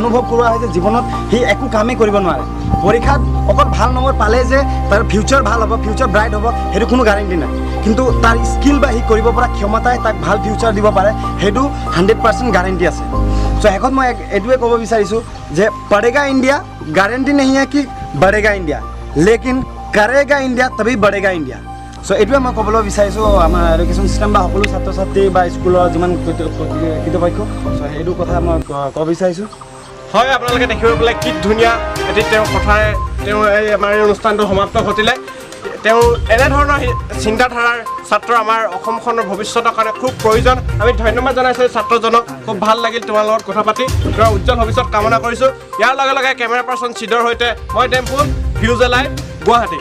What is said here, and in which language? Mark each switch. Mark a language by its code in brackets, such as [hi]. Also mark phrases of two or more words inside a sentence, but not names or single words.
[as] অনুভৱ কৰোৱা হয় যে জীৱনত সি একো কামেই কৰিব নোৱাৰে পৰীক্ষাত অকল ভাল নম্বৰ পালে যে তাৰ ফিউচাৰ ভাল হ'ব [en] future bright [as] হ'ব সেইটো কোনো গেৰাণ্টি নাই কিন্তু তাৰ স্কিল বা সি কৰিব পৰা ক্ষমতাই তাক ভাল ফিউচাৰ দিব পাৰে সেইটো 100% গেৰাণ্টি আছে চ' শেষত মই এইটোৱে ক'ব বিচাৰিছোঁ যে [hi] पढ़ेगा इंडिया गारंटी नहीं है कि बढ़ेगा इंडिया लेकिन करेगा इंडिया तभी बढ़ेगा इंडिया [as] চ' এইটোৱে মই ক'বলৈ বিচাৰিছোঁ আমাৰ [en] education system [as] বা সকলো ছাত্ৰ ছাত্ৰী বা স্কুলৰ যিমান কৰ্তৃপক্ষ চ' সেইটো কথা মই ক'ব বিচাৰিছোঁ হয় আপোনালোকে দেখিব বোলে কি ধুনীয়া এটি তেওঁ কথাৰে তেওঁ এই আমাৰ এই অনুষ্ঠানটো সমাপ্ত ঘটিলে তেওঁ এনেধৰণৰ চিন্তাধাৰাৰ ছাত্ৰ আমাৰ অসমখনৰ ভৱিষ্যতৰ কাৰণে খুব প্ৰয়োজন আমি ধন্যবাদ জনাইছোঁ ছাত্ৰজনক খুব ভাল লাগিল তোমাৰ লগত কথা পাতি তোমাৰ উজ্জ্বল ভৱিষ্যত কামনা কৰিছোঁ ইয়াৰ লগে লগে [en] camera person [as] চিদৰ সৈতে মই টেম্পুল ভিউজ লাইভ গুৱাহাটী